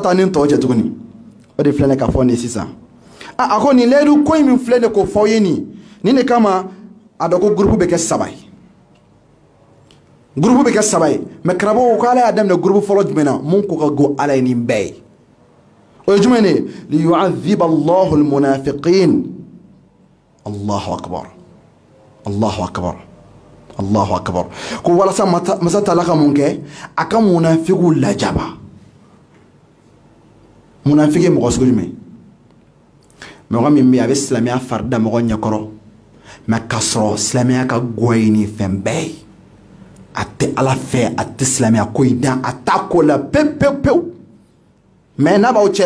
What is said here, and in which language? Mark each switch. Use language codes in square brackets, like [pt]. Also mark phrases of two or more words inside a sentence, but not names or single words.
[bm] taa ni tɔw cɛ tuguni o de filɛ ne ka fɔ nin sisan a ko nin layidu ko in min filɛ ne k'o fɔ aw ye nin de kama a dɔn ko groupe bɛ kɛ 3 ye groupe bɛ kɛ 3 ye mais karamɔgɔ ko ala y'a daminɛ groupe fɔlɔ jumɛn na mun ko ka go ala ye nin bɛɛ ye o ye jumɛn ye [ar] ليعذب الله المنافقين الله أكبر الله أكبر الله أكبر [bm] ko walasa masa taala ka mun kɛ a ka munafiqu lajaba munafiki ye mɔgɔ sugu jumɛn mɔgɔ min bɛ yen a bɛ silamɛya farida mɔgɔ ɲɛkɔrɔ mais k'a sɔrɔ silamɛya ka go ye nin fɛn bɛɛ ye a tɛ ala fɛ a tɛ silamɛya ko in dan a t'a ko la pewu mais n'a b'aw